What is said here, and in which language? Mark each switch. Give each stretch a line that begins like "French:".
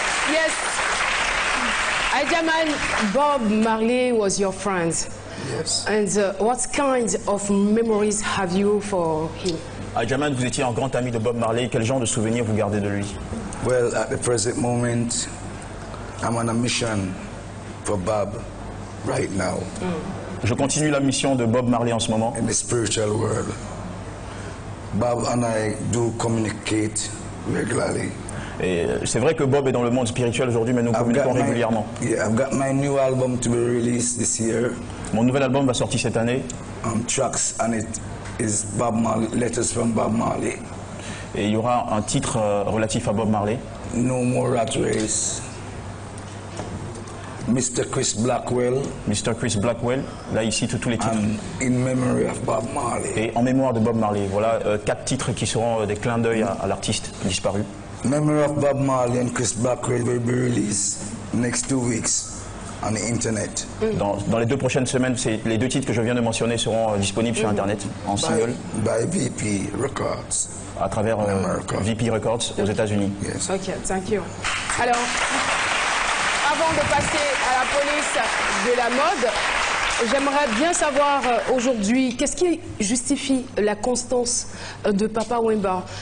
English: Yes, Ajaman, Bob Marley was your friend. Yes. And what kind of memories have you for him?
French: Ajaman, vous étiez un grand ami de Bob Marley. Quel genre de souvenirs vous gardez de lui?
English: Well, at the present moment, I'm on a mission for Bob right now.
French: Je continue la mission de Bob Marley en ce moment.
English: In the spiritual world. Bob and I do communicate regularly.
French: Et c'est vrai que Bob est dans le monde spirituel aujourd'hui, mais nous communiquons régulièrement.
English: I've got my new album to be released this year.
French: Mon nouvel album va sortir cette année.
English: Tracks on it is Bob Marley, Letters from Bob Marley.
French: Et il y aura un titre relatif à Bob Marley.
English: No More Rat Race. Mr. Chris Blackwell. Mr.
French: Chris Blackwell, là il cite tous les titres.
English: In Memory of Bob Marley.
French: Et en mémoire de Bob Marley. Voilà 4 titres qui seront des clins d'œil à l'artiste disparu.
English: Memory of Bob Marley and Chris Blackwell will be released next 2 weeks on the internet.
French: Dans les 2 prochaines semaines, les 2 titres que je viens de mentionner seront disponibles sur internet en single.
English: By VP Records.
French: À travers VP Records aux États-Unis.
English: Yes. Ok, thank you.
French: Alors, avant de passer à la police de la mode, j'aimerais bien savoir aujourd'hui, qu'est-ce qui justifie la constance de Papa Wemba?